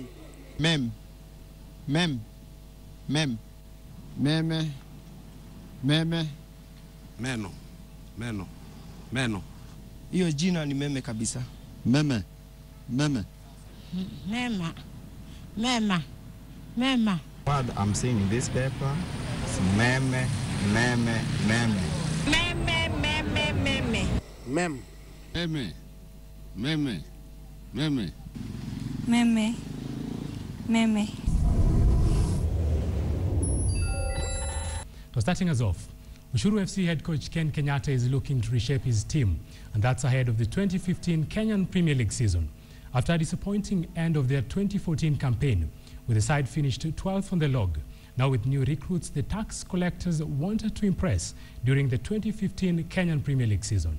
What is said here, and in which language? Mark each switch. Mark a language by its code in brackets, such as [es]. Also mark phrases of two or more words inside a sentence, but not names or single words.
[sw] Mem, mem, mem, meme, meme. Meno, meno, meno. Hiyo jina ni meme kabisa. Meme, meme. Mema, mema, mema. [en] What I'm seeing in this paper is meme, meme, meme. Meme, meme, meme. Mem. Meme, meme, meme. Meme, meme. So starting us off, Ushuru FC head coach Ken Kenyatta is looking to reshape his team, and that's ahead of the 2015 Kenyan Premier League season. After a disappointing end of their 2014 campaign, with the side finished 12th on the log, now with new recruits, the tax collectors wanted to impress during the 2015 Kenyan Premier League season.